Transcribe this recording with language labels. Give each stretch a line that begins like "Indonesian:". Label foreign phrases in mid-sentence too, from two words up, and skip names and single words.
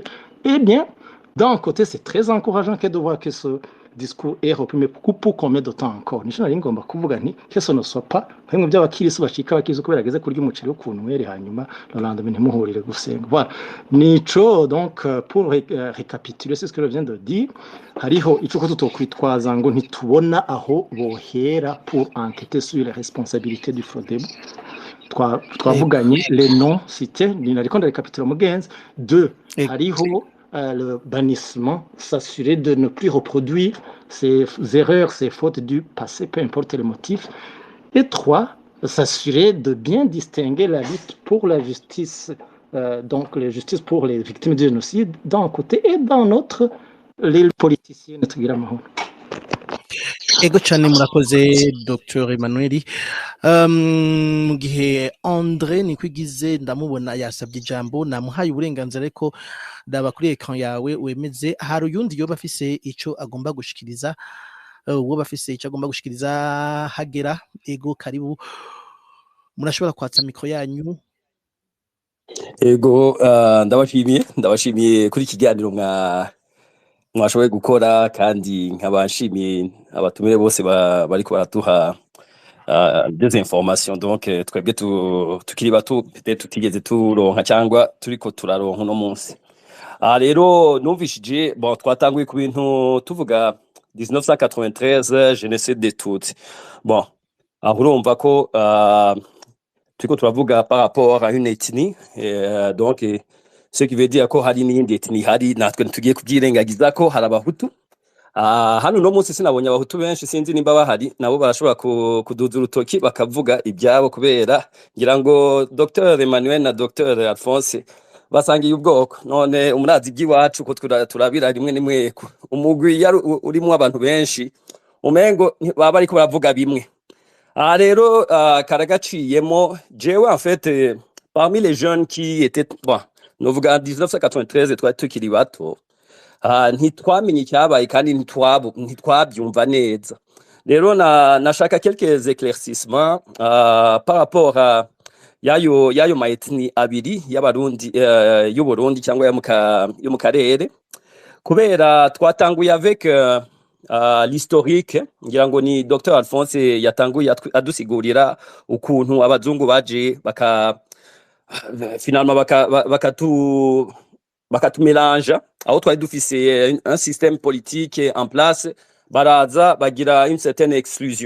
French: Eh bien, d'un côté, c'est très encourageant de voir que ce discours est repris, mais pour combien de temps encore?
Rundi: Nico nari ngomba kuvuga nti
French: que ce ne soit pas
Rundi: bimwe by'abakirisi bashika abakizi kubera ageze kurya umuceri w'ukuntu hanyuma
French: le lendemain
Rundi: ntimuhurire gusenga. Voilà.
French: Nico, donc, pour récapituler, c'est ce que je viens de dire,
Rundi: hariho ico ko tutokwitwaza ngo ntitubona aho bohera
French: pour enquêter sur les responsabilités du FRODEB. Twavuganye les noms cités,
Rundi: nariko ndarekapitula mugenzi.
French: 2, hariho le bannissement, s'assurer de ne plus reproduire ces erreurs, ces fautes du passé, peu importe le motif. Et 3, s'assurer de bien distinguer la lutte pour la justice, donc la justice pour les victimes du génocide d'un côté et d'un autre, les politiciens.
Rundi: Ego cyane murakoze Dr Emmanuel. Mu gihe André Nikwigize ndamubona yasabye ijambo, namuhaye uburenganzira ariko ndaba kuri ekran yawe wemeze hari uyundi yoba afise ico agomba gushikiriza, uwo bafise ico agomba gushikiriza hagera. Ego karibu, murashobora kwatsa mikro yanyu. Ego ndabashimiye kuri kiganiro mwashoboye gukora, kandi nkabashimiye abatumire bose bariko baratuha
French: des informations.
Rundi: Donc twebwe tukiri bato peut-être tutigeze turonka cyangwa turiko turaronka no munsi. Rero numvishije bon twatanguye ku bintu tuvuga 1993
French: génocide des Tutsis. Bon,
Rundi: aho urumva ko turiko turavuga
French: par rapport à une ethnie, donc ce qui veut dire
Rundi: ko hari n'indi ethnie hari natwe tugiye kubyirengagiza ko hari abahutu. Hano no munsi sinabonye abahutu benshi, sinzi nimba bahari nabo barashobora kuduza urutoki bakavuga ibyabo, kubera ngira ngo Dr Emmanuel na Dr Alphonse basangiye ubwoko. None umurazi by'iwacu ko turabira rimwe nimwe umugwi urimo abantu benshi umengo baba ariko baravuga bimwe. Rero karagaciyemo jewe
French: en fait parmi les jeunes qui étaient bon
Rundi: novuga 1993 twari tukiri bato, ntitwamenye icyabaye kandi ntitwabyumva neza. Rero nashaka
French: quelques éclaircissements par rapport à
Rundi: yayo maetni abiri y'abarundi y'uburundi cyangwa yo mu karere, kubera twatanguye
French: avec l'historique.
Rundi: Ngira ngo ni Dr Alphonse yatanguye adusigurira ukuntu abazungu baje finalement bakatumélange aho twari dufise
French: un système politique en place,
Rundi: baraza bagira
French: une certaine exclusion.